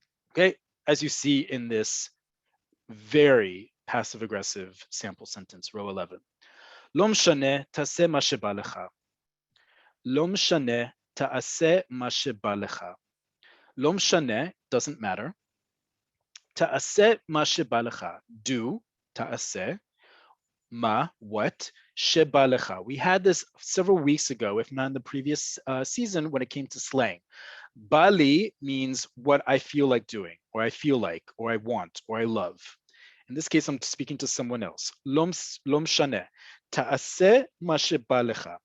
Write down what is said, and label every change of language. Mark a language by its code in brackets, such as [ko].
[en] Okay, as you see in this very passive aggressive sample sentence, row 11. [he] לא משנה, תעשה מה שבא לך. לא משנה, תעשה מה שבא לך. לא משנה, [en] doesn't matter. [he] תעשה מה שבא לך. [en] Do, [he] תעשה. מה, [en] what, [he] שבא לך. [en] We had this several weeks ago, if not in the previous season, when it came to slang. Bali means what I feel like doing, or I feel like, or I want, or I love. In this case, I'm speaking to someone else. [he] Lom shane. Ta'aseh ma sheba lecha.